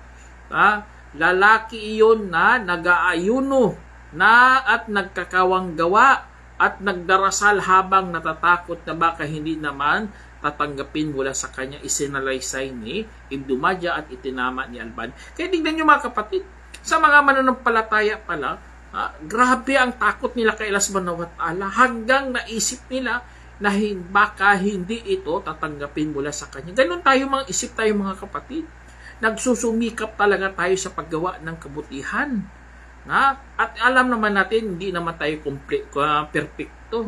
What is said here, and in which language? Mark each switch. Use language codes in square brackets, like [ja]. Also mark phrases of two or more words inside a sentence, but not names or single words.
[tl] Lalaki iyon na nag-aayuno na at nagkakawang gawa at nagdarasal habang natatakot na baka hindi naman tatanggapin mula sa kanya. Isinalaysay ni Ibn Majah at itinama ni Alban. Kaya tignan nyo mga kapatid, sa mga mananampalataya pala, grabe ang takot nila kay Allah [ar] سبحانه وتعالى [tl] hanggang naisip nila na baka hindi ito tatanggapin mula sa kanya. Ganun tayo mga isip tayo mga kapatid. Nagsusumikap talaga tayo sa paggawa ng kabutihan. At alam naman natin, hindi naman tayo perfecto.